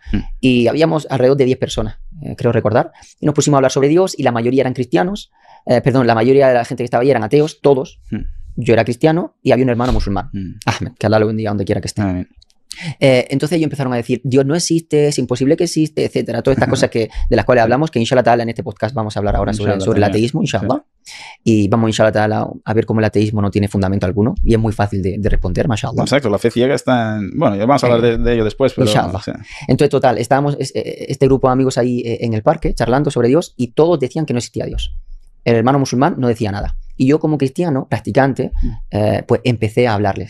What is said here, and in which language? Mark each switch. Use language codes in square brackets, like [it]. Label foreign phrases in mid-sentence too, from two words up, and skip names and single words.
[es] Y habíamos alrededor de 10 personas, creo recordar, y nos pusimos a hablar sobre Dios y la mayoría eran cristianos, la mayoría de la gente que estaba ahí eran ateos, todos. Yo era cristiano y había un hermano musulmán, Ahmed, que Allah lo bendiga donde quiera que esté. Entonces ellos empezaron a decir, Dios no existe, es imposible que existe, etcétera. Todas estas cosas de las cuales hablamos, que [ar] إن شاء الله تعالى [es] en este podcast vamos a hablar ahora sobre el ateísmo, inshallah. Y vamos [ar] إن شاء الله تعالى [es] a ver cómo el ateísmo no tiene fundamento alguno y es muy fácil de responder, mashallah. Exacto, la fe ciega está en... Bueno, ya vamos a hablar de ello después, pero... Inshallah. Sí. Entonces, total, estábamos este grupo de amigos ahí en el parque charlando sobre Dios y todos decían que no existía Dios. El hermano musulmán no decía nada. Y yo como cristiano, practicante, pues empecé a hablarles.